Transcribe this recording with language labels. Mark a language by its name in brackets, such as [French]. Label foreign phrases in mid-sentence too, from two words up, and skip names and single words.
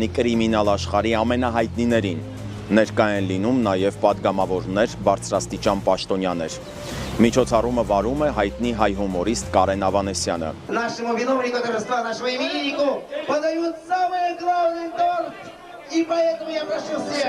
[Armenian] կրիմինալ աշխարհի ամենահայտնիներին։ Ներկա են լինում նաև պատգամավորներ, բարձրաստիճան պաշտոնյաներ։ Միջոցառումը վարում է հայտնի հայ հումորիստ Կարեն Ավանեսյանը։ [Russian] Нашему виновнику торжества, нашему имениннику подают самый главный торт. И поэтому я прошу всех.